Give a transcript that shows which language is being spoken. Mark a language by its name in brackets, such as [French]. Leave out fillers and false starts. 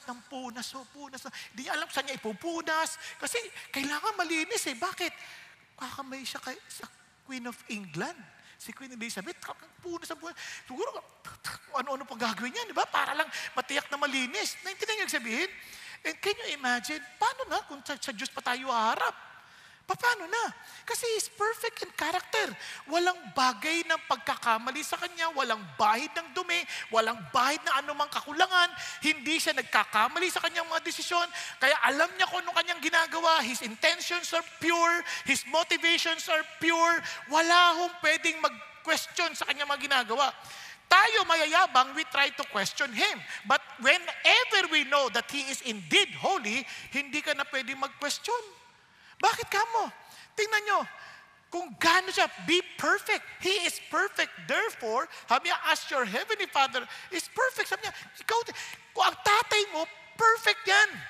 [Filipino] Hindi niya alam saan niya ipupunas. Kasi kailangan malinis Bakit? Kakamay siya sa Queen of England. Si Queen Elizabeth, punas. Siguro, ano-ano pang gagawin niya, di ba? Para lang matiyak na malinis. Naintindihan niyo sabihin? [English] And can you imagine, [Filipino] paano na kung sa Diyos pa tayo haharap? Paano na? [English] Kasi He's perfect in character. [Filipino] Walang bagay ng pagkakamali sa Kanya, walang bahid ng dumi, walang bahid na anumang kakulangan, hindi siya nagkakamali sa Kanyang mga desisyon, kaya alam niya kung anong Kanyang ginagawa, [English] His intentions are pure, [Filipino] His motivations are pure, wala hong pwedeng mag-question sa Kanyang mga ginagawa. Tayo mayayabang, [English] we try to question Him. But whenever we know that He is indeed holy, [Filipino] hindi ka na pwedeng mag-question. Bakit kamo? Tingnan nyo, kung gaano siya, [English] be perfect. He is perfect. Therefore, [Filipino] sabi niya, [English] as your heavenly Father is perfect. [Filipino] Sabi niya, kung ang tatay mo, perfect yan.